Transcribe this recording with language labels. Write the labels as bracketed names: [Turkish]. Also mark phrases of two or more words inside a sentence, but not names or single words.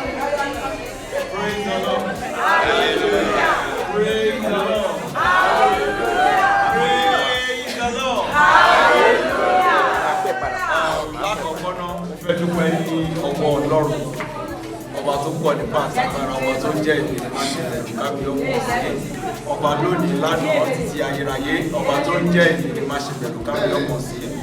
[English] Praise the Lord. Praise the Lord. Hallelujah. Praise the Lord. Hallelujah. [Yoruba] Lákọ̀ọ́kọ́ náà, mo fẹ́ dúpẹ́ ní ọwọ́ Ọlọ́run. Ọba tó pọ̀ nípa àtàgbára, ọba tó jẹ́ ìpè nípa ìṣẹ̀lẹ̀ jù ká bí ọmọ sí. Ọba lónìí, lánàá, títí ayérayé. Ọba tó ń jẹ́ ìpè nípa ìṣẹ̀lẹ̀ jù ká bí ọmọ sí.